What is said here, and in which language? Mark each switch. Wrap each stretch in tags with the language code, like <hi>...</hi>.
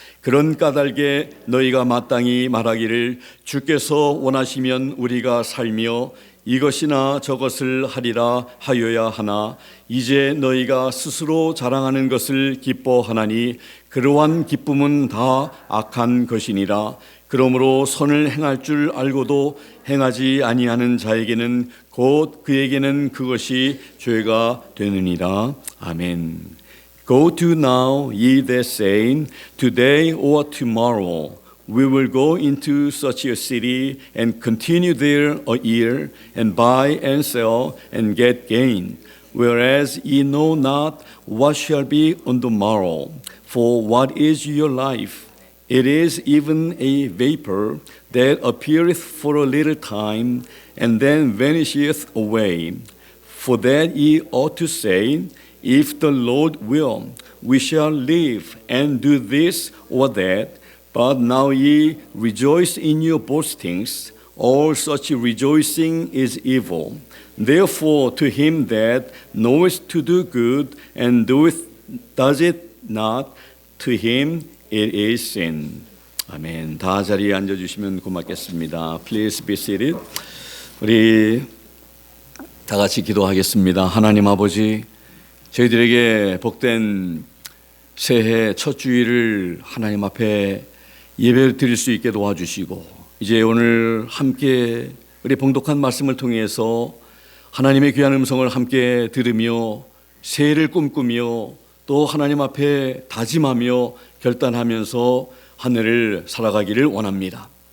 <ko>그런 까닭에 너희가 마땅히 말하기를 주께서 원하시면 우리가 살며 이것이나 저것을 하리라 하여야 하나 이제 너희가 스스로 자랑하는 것을 기뻐하나니 그러한 기쁨은 다 악한 것이니라. 그러므로 선을 행할 줄 알고도 행하지 아니하는 자에게는 곧 그에게는 그것이 죄가 되느니라. 아멘.</ko> <en>Go to now, ye that say, today or tomorrow we will go into such a city and continue there a year and buy and sell and get gain. Whereas ye know not what shall be on the morrow. For what is your life? It is even a vapor that appeareth for a little time and then vanisheth away. For that ye ought to say, if the Lord will, we shall live and do this or that. But now ye rejoice in your boastings. All such rejoicing is evil. Therefore to him that knoweth to do good and does it not, to him it is sin.</en> <ko>아멘. 다 자리에 앉아주시면 고맙겠습니다.</ko> <en>Please be seated.</en> <ko>우리 다 같이 기도하겠습니다. 하나님 아버지, 저희들에게 복된 새해 첫 주일을 하나님 앞에 예배를 드릴 수 있게 도와주시고 이제 오늘 함께 우리 봉독한 말씀을 통해서 하나님의 귀한 음성을 함께 들으며 새해를 꿈꾸며 또 하나님 앞에 다짐하며 결단하면서 한 해를 살아가기를 원합니다.</ko>